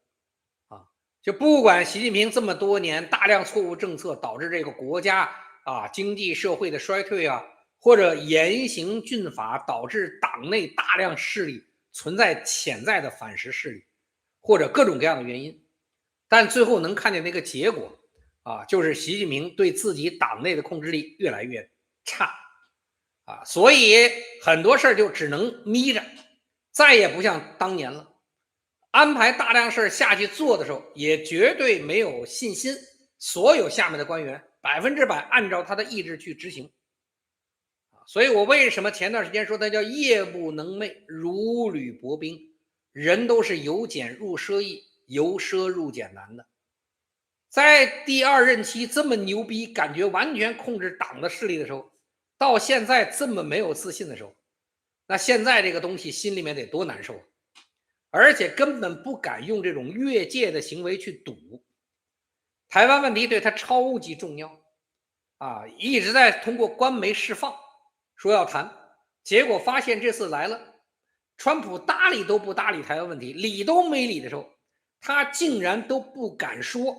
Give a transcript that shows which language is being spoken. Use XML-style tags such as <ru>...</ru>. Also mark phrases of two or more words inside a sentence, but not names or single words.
<zh>就不管習近平這麼多年大量錯誤政策導致這個國家經濟社會的衰退或者嚴刑峻法導致黨內大量勢力存在潛在的反噬勢力，或者各種各樣的原因，但最後能看見那個結果就是習近平對自己黨內的控制力越來越差所以很多事就只能眯着，再也不像當年了。安排大量事下去做的時候，也絕对沒有信心，所有下面的官員100%按照他的意志去執行。所以我為什麼前段時間說他叫夜不能寐，如履薄冰，人都是由俭入奢易，由奢入俭难的。在第2任期這麼牛逼，感覺完全控制黨的勢力的時候，到現在這麼沒有自信的時候，那现在這個東西心裡面得多難受，而且根本不敢用這種越界的行為去賭。台灣問題對他超級重要一直在通過官媒釋放說要談，結果發現這次來了，川普搭理都不搭理台灣問題，理都沒理的時候，他竟然都不敢說。</zh>